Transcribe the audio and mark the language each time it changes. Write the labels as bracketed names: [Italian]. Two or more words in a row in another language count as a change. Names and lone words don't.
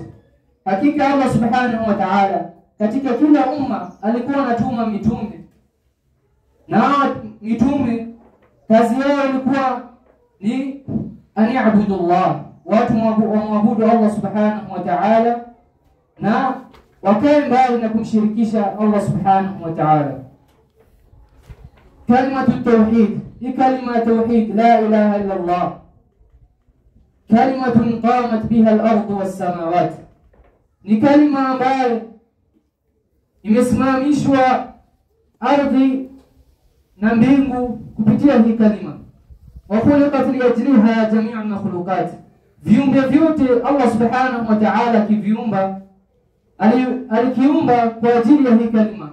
[Swahili] Hakika Allah subhanahu wa ta'ala katika kila umma alikuwa anatuma mitume, na mitume kazi yao ilikuwa ni [Arabic] أن اعبدوا الله, [Swahili] watu waabudu Allah [Arabic] سبحانه وتعالى [Swahili] na wakae mbali na kumshirikisha Allah [Arabic] سبحانه وتعالى. كلمة التوحيد, [Swahili] hii kalima tauhid, [Arabic] لا إله إلا الله كلمة قامت بها الأرض والسماوات, [Swahili] ni kalima ambayo imesimamishwa ardhi na mbingu kupitia hii kalima. [Arabic] وخلقت لأجلها جميع المخلوقات, [Swahili] viumbe vyote Allah [Arabic] سبحانه وتعالى [Swahili] kiviumba alikiumba kwa ajili ya hii kalima.